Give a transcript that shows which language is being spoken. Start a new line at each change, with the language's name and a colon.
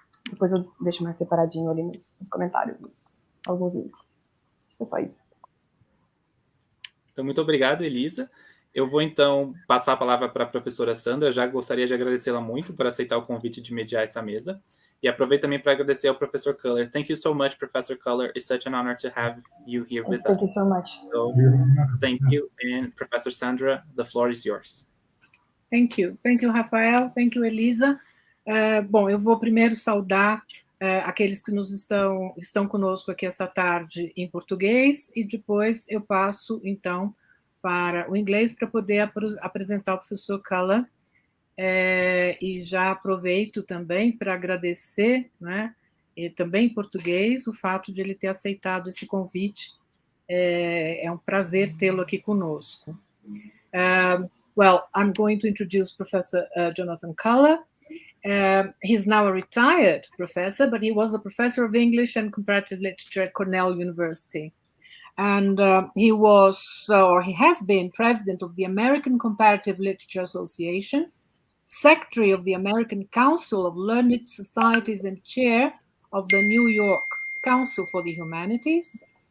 Portuguese: Depois eu deixo mais separadinho ali nos comentários alguns links. Acho que é só isso. Então, muito obrigado, Elisa. Eu vou, então, passar a palavra para a professora Sandra. Já gostaria de agradecê-la muito por aceitar o convite de mediar essa mesa. E aproveito também para agradecer ao professor Culler.
English: Thank you so much, Professor Culler. It's such an honor to have you here with us. Thank you so much. So, thank you. And Professor Sandra, the floor is yours. Thank you. Thank you, Rafael. Thank you, Elisa.
Portuguese: Bom, eu vou primeiro saudar aqueles que estão conosco aqui essa tarde em português, e depois eu passo, então, para o inglês para poder apresentar o professor Culler. E já aproveito também para agradecer, né, e também em português, o fato de ele ter aceitado esse convite. É um prazer tê-lo aqui conosco.
English: Well, I'm going to introduce Professor Jonathan Culler. He's now a retired professor, but he was a professor of English and comparative literature at Cornell University. And he has been president of the American Comparative Literature Association, secretary of the American Council of Learned Societies, and chair of the New York Council for the Humanities.